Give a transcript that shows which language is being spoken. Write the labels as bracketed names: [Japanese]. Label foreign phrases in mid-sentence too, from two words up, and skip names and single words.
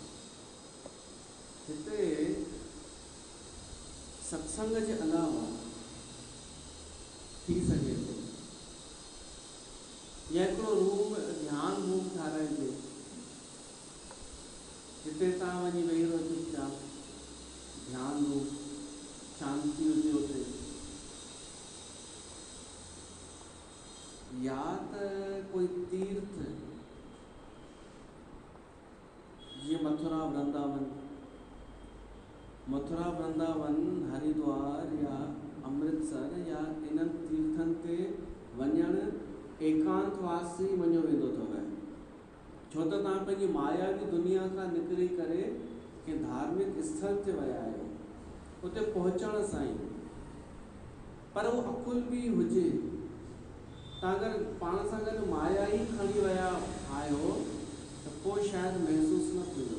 [Sindhi] हिते सत्संग जे अलावा थी सघे थो, या हिकिड़ो रूम, ध्यान रूम ठाराइजे, जिते तव्हां वञी वेही रहो चुपचाप, ध्यान रूम, शांति हुजे हुते, या त कोई तीर्थ जीअं मथुरा वृंदावन, हरिद्वार या अमृतसर या इन्हनि तीर्थनि ते वञणु एकांतवासी मञियो वेंदो अथव, छो त तव्हां पंहिंजी मायावी दुनिया खां निकिरी करे कंहिं धार्मिक स्थल ते विया आहियो, उते पहुचण सां ई, पर उहो अकुल बि हुजे, तव्हां अगरि पाण सां गॾु माया ई खणी विया आहियो त पोइ शायदि महसूसु न थींदो।